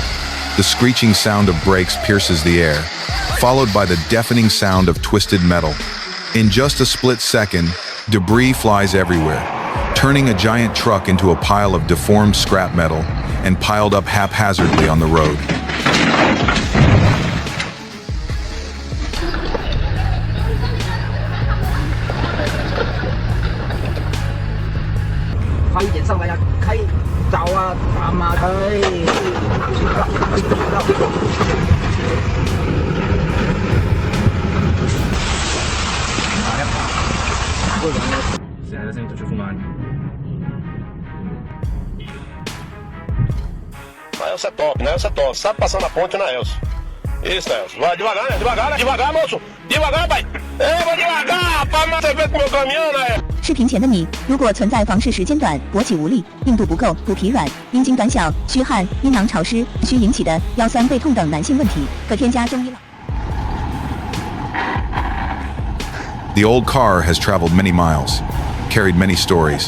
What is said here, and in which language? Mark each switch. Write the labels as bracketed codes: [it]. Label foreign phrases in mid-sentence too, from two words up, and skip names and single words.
[en] The screeching sound of brakes pierces the air, followed by the deafening sound of twisted metal. In just a split second, debris flies everywhere, turning a giant truck into a pile of deformed scrap metal and piled up haphazardly on the road. [pt] Naelso é top, Naelso é top. Sabe passar na ponte, Naelso. Isso, Naelso. Vai devagar, né? Devagar, devagar, moço. Devagar, pai. Vou devagar, rapaz. Você vê como eu caminhando, né? [zh] 视频前的你，如果存在房事时间短、勃起无力、硬度不够、肚皮软、阴茎短小、虚汗、阴囊潮湿、需引起的腰酸背痛等男性问题，可添加中医了。 [en] The old car has traveled many miles, carried many stories.